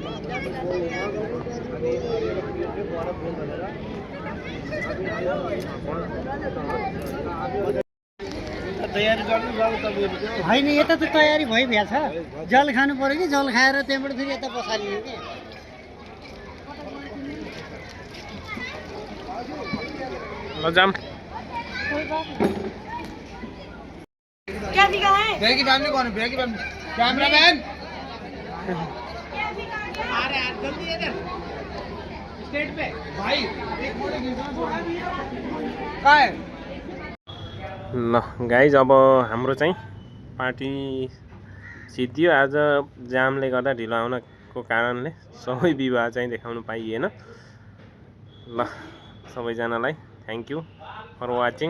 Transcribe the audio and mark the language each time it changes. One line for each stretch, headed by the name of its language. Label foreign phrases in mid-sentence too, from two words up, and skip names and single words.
Nepali: तयारी गर्नु होइन, यता त तयारी भइभएको छ। जल खानु पर्यो कि जल खाएर त्यहाँबाट फेरि यता बसालियो कि। ल जाम
Hindi: कोई बात नहीं। क्या दिखा है? बेगी फैमिली कौन है? बेगी
English: family cameraman
Hindi: अरे यार जल्दी इधर स्टेट पे भाई एक फोटो खींचना कहाँ है?
Nepali: ल गाइज अब हाम्रो चाहिँ पार्टी सिद्धियो। आज जामले गर्दा ढिलो आउनको कारणले सबै विवाह चाहिँ देखाउनु पाइएन। ल सबैजनालाई
English: thank you for watching.